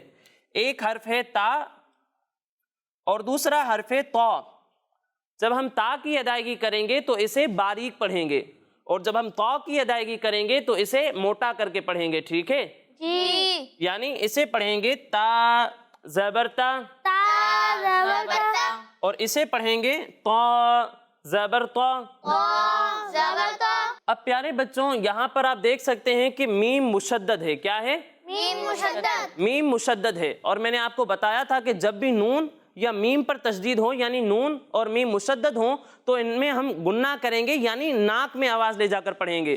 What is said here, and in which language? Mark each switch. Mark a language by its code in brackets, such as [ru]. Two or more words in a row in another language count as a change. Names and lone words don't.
[ur] ایک حرف ہے تا اور دوسرا حرف ہے تو۔ جب ہم تا کی ادائیگی کریں گے تو اسے باریک پڑھیں گے، اور جب ہم تو کی ادائیگی کریں گے تو اسے موٹا کر کے پڑھیں گے، ٹھیک ہے؟ جی یعنی اسے پڑھیں گے تا زبر تا، تا زبر تا، اور اسے پڑھیں گے تو زبر تو۔ تو زبر تو، اب پیارے بچوں یہاں پر آپ دیکھ سکتے ہیں کہ میم مشدد ہے، کیا ہے؟ میم مشدد، میم مشدد ہے، اور میں نے آپ کو بتایا تھا کہ جب بھی نون یا میم پر تشدید ہو، یعنی نون اور میم مشدد ہوں، تو ان میں ہم گنہ کریں گے، یعنی ناک میں آواز لے جا کر پڑھیں گے۔